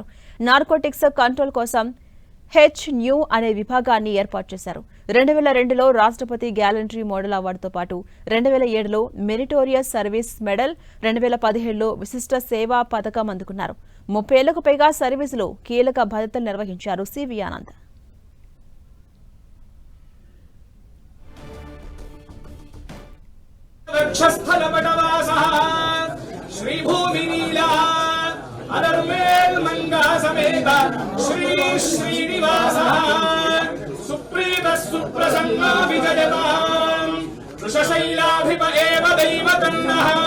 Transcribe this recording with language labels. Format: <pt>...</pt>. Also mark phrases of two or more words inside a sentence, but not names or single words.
<en>narcotics control</en> <te>కోసం HNU అనే విభాగాన్ని ఏర్పాటు చేశారు. 2002లో రాష్ట్రపతి</te> <en>gallantry model</en> <te>అవార్డుతో పాటు 2007లో</te> <en>meritorious service medal,</en> <te>2017లో విశిష్ట సేవా పథకం అందుకున్నారు. 30 ఏళ్లకు పైగా సర్వీసులో కీలక బాధ్యతలు నిర్వహించారు సివి ఆనంద్.</te> <sa>श्री श्रीनिवासः सुप्रीतः सुप्रसन्नो विजयताम् वृषशैलाधिप एव दैवतन्नः</sa>